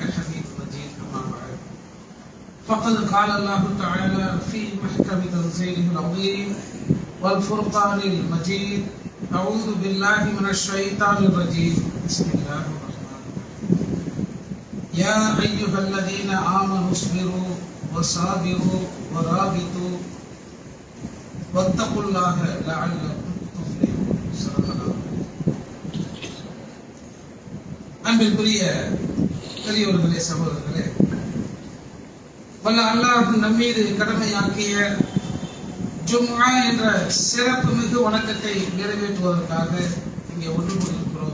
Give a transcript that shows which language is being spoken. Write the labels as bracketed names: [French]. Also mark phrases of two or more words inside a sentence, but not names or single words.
[Arabic] حميد مجيد أما بعد فقد قال الله تعالى في محكم تنزيله العظيم والفرقان المجيد أعوذ بالله من الشيطان الرجيم بسم الله الرحمن الرحيم يا أيها الذين آمنوا اصبروا وصابروا ورابطوا واتقوا الله لعلكم تفلحون صدق الله. [Tamil] அன்பிற்குரிய பெரியோர்களே சகோதரர்களே, வல்ல அல்லாஹ் நம்மீது கடமையாக்கிய ஜும்ஆ என்ற சிறப்பு மிகு வணக்கத்தை நிறைவேற்றுவதற்காக இங்கே ஒன்று கூடியிருக்கிறோம்.